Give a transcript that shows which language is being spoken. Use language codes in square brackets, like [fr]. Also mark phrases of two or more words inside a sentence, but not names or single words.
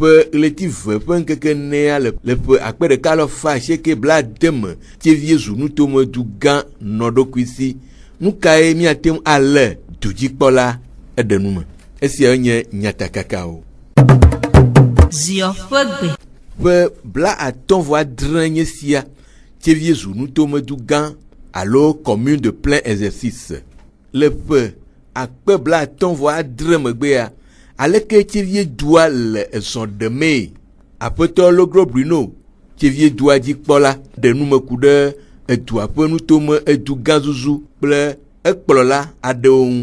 [ee] ƒe ɣletive ƒe ŋkeke nea le ƒe akpe ɖeka le fa asieke bla deme tevie zu nutomedu gã nɔɖokui si. Nu kae míate ŋu alé dudzikpɔla eɖe nu me? Esia nye nyatakakawo. Zio ƒe gbe. Ƒe bla atɔ̃ vɔ adre nye sia tevie zu nutomedu gã alo [fr] commune de plein exercice. [ee] Le ƒe akpe bla atɔ̃ vɔ adre megbea, aleke tevie dua le ezɔ ɖemee? Aƒetɔ Logro Bruno, tevie dua dzikpɔla, ɖe numeku ɖe edua ƒe nutome edu gã zuzu kple ekplɔla aɖewo ŋu.